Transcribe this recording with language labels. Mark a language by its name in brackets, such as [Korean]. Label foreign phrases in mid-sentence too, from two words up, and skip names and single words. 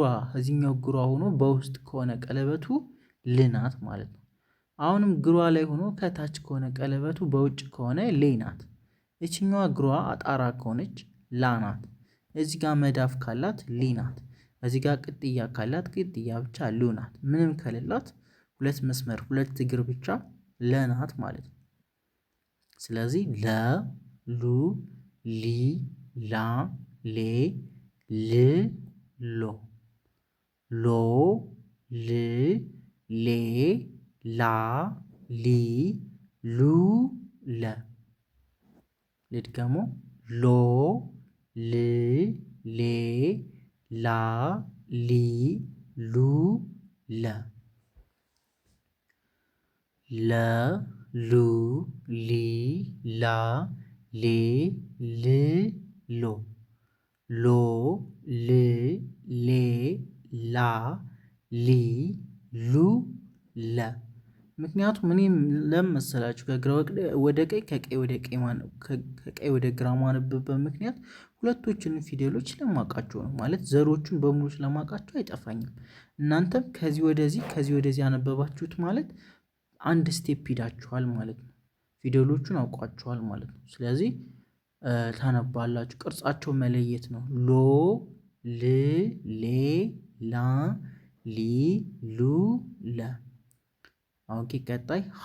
[Amharic] እዚህኛው ግሯ ሆኖ በውስጥ ከሆነ ቀለበቱ ል ናት ማለት ነው። አሁንም ግሯ ላይ ሆኖ ከታች ከሆነ ቀለበቱ በውጭ ከሆነ ሌ ናት። እችኛዋ እግሯ አጣራ ከሆነች ላ ናት። እዚህ ጋር መዳፍ ካላት ሊ ናት። እዚህ ጋር ቅጥያ ካላት ቅጥያ ብቻ ሉ ናት። ምንም ከሌላት ሁለት መስመር ሁለት እግር ብቻ ለ ናት ማለት ነው። ስለዚህ ለ ሉ ሊ ላ ሌ ል ሎ ሎ ል ሌ ላ ሊ ሉ ለ ልድገሞ ሎ ል ሌ ላ ሊ ሉ ለ ለ ሉ ሊ ላ ሌ ል ሎ ሎ ል ሌ ላ ሊ ሉ ለ ምክንያቱም እኔም ለምን መሰላችሁ ከግራ ወደ ቀኝ ከቀኝ ወደ ግራ ማነብበት ምክንያት ሁለቶችንም ፊደሎች ስለማውቃቸው ነው። ማለት ዘሮቹን በሙሉ ስለማውቃቸው አይጠፋኝም። እናንተም ከዚህ ወደዚህ ያነበባችሁት ማለት አንድ ስቴፕ ሂዳችኋል ማለት ነው። ፊደሎቹን አውቋቸዋል ማለት ነው። ስለዚህ ታነባላችሁ። ቅርጻቸው መለየት ነው። ሎ ል ሌ ላ ሊ ሉ ለ ኦኬ። ቀጣይ